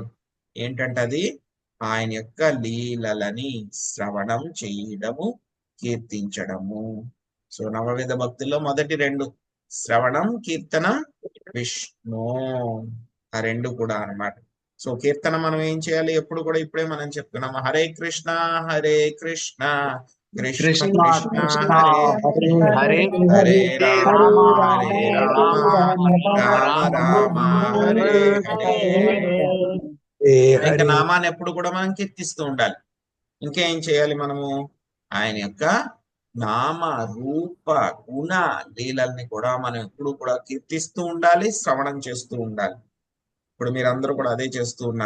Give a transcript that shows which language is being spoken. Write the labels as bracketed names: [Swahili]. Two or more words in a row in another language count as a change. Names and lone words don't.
[Telugu] ఏంటంటే అది ఆయన యొక్క లీలలని శ్రవణం చేయడము, కీర్తించడము. సో నవవిధ భక్తుల్లో మొదటి 2 శ్రవణం, కీర్తనం, విష్ణు, ఆ 2 కూడా అన్నమాట. సో కీర్తన మనం ఏం చేయాలి? ఎప్పుడు కూడా ఇప్పుడే మనం చెప్తున్నాం, హరే కృష్ణ హరే కృష్ణ కృష్ణ కృష్ణ కృష్ణ కృష్ణ హరే హరే హరే హరే రామ రామ హరే హరే రామ రామ రామ హరే హరే. ఇంకా నామాన్ని ఎప్పుడు కూడా మనం కీర్తిస్తూ ఉండాలి. ఇంకేం చేయాలి మనము? ఆయన యొక్క నామ రూప గుణ లీలల్ని కూడా మనం ఎప్పుడు కూడా కీర్తిస్తూ ఉండాలి, శ్రవణం చేస్తూ ఉండాలి. ఇప్పుడు మీరందరూ కూడా అదే చేస్తూ ఉన్నారు.